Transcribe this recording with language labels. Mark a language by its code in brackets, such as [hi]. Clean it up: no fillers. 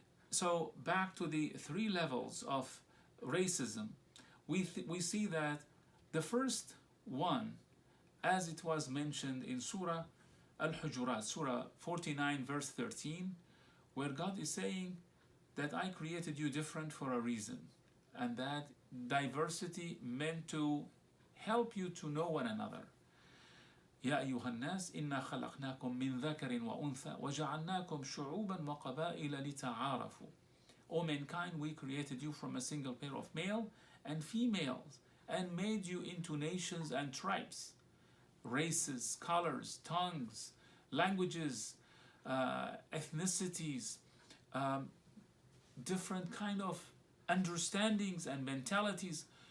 [en] So back to the three levels of racism, we see that the first one, as it was mentioned in Surah Al-Hujurat, Surah 49, verse 13, where God is saying that I created you different for a reason, and that diversity meant to help you to know one another. [ar] يا أيها الناس إنا خلقناكم من ذكر وأنثى وجعلناكم شعوبا وقبائل لتعارفوا. [en] O mankind, we created you from a single pair of male and females and made you into nations and tribes, races, colors, tongues, languages, ethnicities, different kind of understandings and mentalities.